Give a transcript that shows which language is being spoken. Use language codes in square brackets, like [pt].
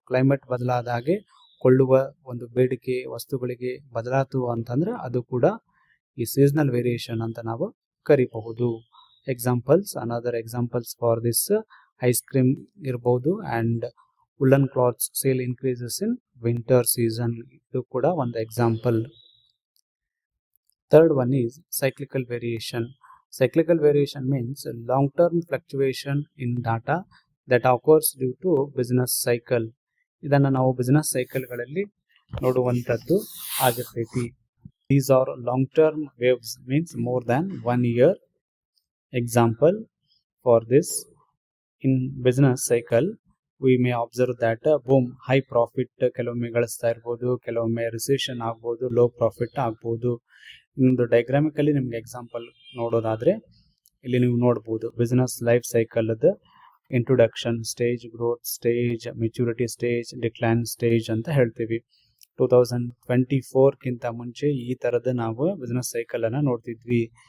[kn] Climate ಬದಲಾದ ಹಾಗೆ ಕೊಳ್ಳುವ ಒಂದು ಬೇಡಿಕೆ ವಸ್ತುಗಳಿಗೆ ಬದಲಾತು ಅಂತಂದ್ರೆ ಅದು ಕೂಡ ಈ ಸೀಸನಲ್ ವೇರಿಯೇಷನ್ ಅಂತ ನಾವು ಕರಿಬಹುದು. [en] examples, another examples for this ice cream ಇರ್ಬೋದು and woollen clothes sale increases in winter season, [kn] ಇದು ಕೂಡ ಒಂದು example. [en] Third one is cyclical variation. Cyclical variation means long-term fluctuation in data that occurs due to business cycle. [kn] ಇದನ್ನು ನಾವು business ಸೈಕಲ್ಗಳಲ್ಲಿ ನೋಡುವಂಥದ್ದು ಆಗಿರ್ತೈತಿ. [en] These are long-term waves, means more than 1 year. Example for this, in business cycle we may observe that boom, high profit [kn] ಕೆಲವೊಮ್ಮೆ ಗಳಿಸ್ತಾ ಇರ್ಬೋದು, ಕೆಲವೊಮ್ಮೆ recession ಆಗ್ಬೋದು, low profit ಆಗ್ಬೋದು. ಇನ್ನೊಂದು ಡೈಗ್ರಾಮಿಕಲ್ಲಿ ನಿಮ್ಗೆ ಎಕ್ಸಾಂಪಲ್ ನೋಡೋದಾದ್ರೆ ಇಲ್ಲಿ ನೀವು ನೋಡ್ಬೋದು business life ಸೈಕಲ್ದು introduction stage, growth stage, maturity stage, decline stage ಅಂತ ಹೇಳ್ತೀವಿ. 2024ಕ್ಕಿಂತ ಮುಂಚೆ ಈ ಥರದ ನಾವು ಬಿಸ್ನೆಸ್ ಸೈಕಲನ್ನು ನೋಡ್ತಿದ್ವಿ.